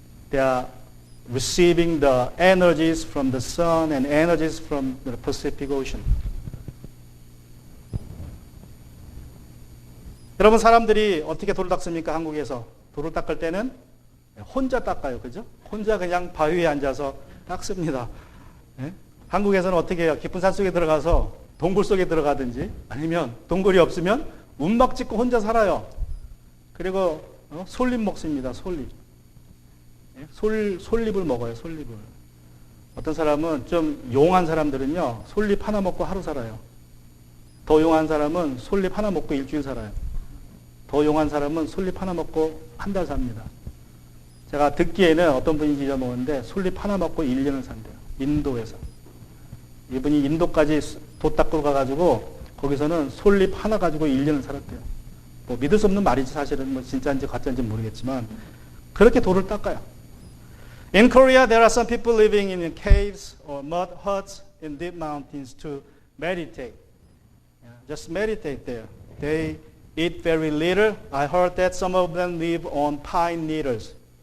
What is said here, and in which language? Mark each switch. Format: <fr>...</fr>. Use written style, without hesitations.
<en>They are receiving the energies from the sun and energies from the Pacific Ocean.</en> <ko>여러분, 사람들이 어떻게 돌을 닦습니까? 한국에서 돌을 닦을 때는 혼자 닦아요. 그죠? 혼자 그냥 바위 위에 앉아서 닦습니다. 예? 한국에서는 어떻게 해요? 깊은 산 속에 들어가서 동굴 속에 들어가든지, 아니면 동굴이 없으면 움막 짓고 혼자 살아요. 그리고 솔잎 먹습니다. 솔잎. 예? 솔잎을 먹어요. 솔잎을. 어떤 사람은, 좀 용한 사람들은요, 솔잎 하나 먹고 하루 살아요. 더 용한 사람은 솔잎 하나 먹고 일주일 살아요. 더 용한 사람은 솔잎 하나 먹고 한 달 삽니다. 제가 듣기에는 어떤 분이 잊어먹었는데 솔잎 하나 먹고 1년을 산대요. 인도에서. 이분이 인도까지 돛 닦으러 가가지고 거기서는 솔잎 하나 가지고 1년을 살았대요. 뭐 믿을 수 없는 말이지, 사실은. 뭐 진짜인지 가짜인지 모르겠지만 그렇게 돌을 닦아요.</ko> <en>In Korea, there are some people living in caves or mud huts in deep mountains to meditate. Just meditate there. They eat very little. I heard that some of them live on pine needles.</en>